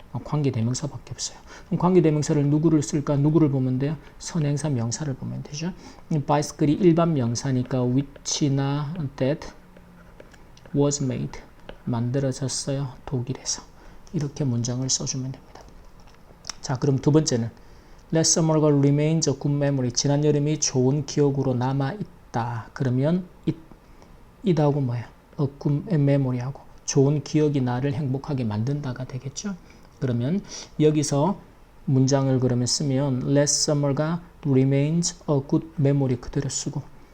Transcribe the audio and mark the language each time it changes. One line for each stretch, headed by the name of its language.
Korean: 관계대명사밖에 없어요. 그럼 관계대명사를 누구를 쓸까? 누구를 보면 돼요? 선행사 명사를 보면 되죠. bicycle이 일반 명사니까 which나 that was made, 만들어졌어요. 독일에서. 이렇게 문장을 써주면 됩니다. 자, 그럼 두 번째는
English: Last summer가 remains a good memory.
Korean: 지난 여름이 좋은 기억으로 남아있다. 그러면 it하고 뭐야? A good memory하고 좋은 기억이 나를 행복하게 만든다가 되겠죠. 그러면 여기서 문장을 그러면 쓰면
English: Last summer가 remains a good memory
Korean: 그대로 쓰고